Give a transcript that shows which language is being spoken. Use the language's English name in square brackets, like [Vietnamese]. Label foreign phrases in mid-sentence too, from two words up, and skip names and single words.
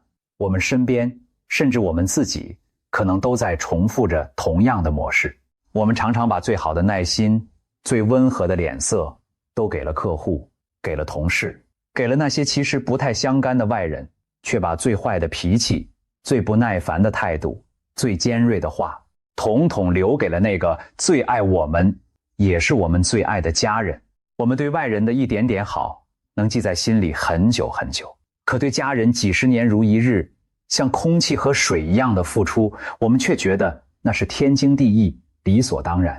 [Chinese] 我們身邊甚至我們自己可能都在重複着同樣的模式。我們常常把最好的耐心，最溫和的臉色都給了客戶，給了同事，給了那些其實不太相干的外人，卻把最壞的脾氣，最不耐煩的態度，最尖銳的話統統留給了那個最愛我們也是我們最愛的家人。我們對外人的一點點好能記在心裡很久很久，可對家人幾十年如一日，像空氣和水一樣的付出，我們卻覺得那是天經地義，理所當然。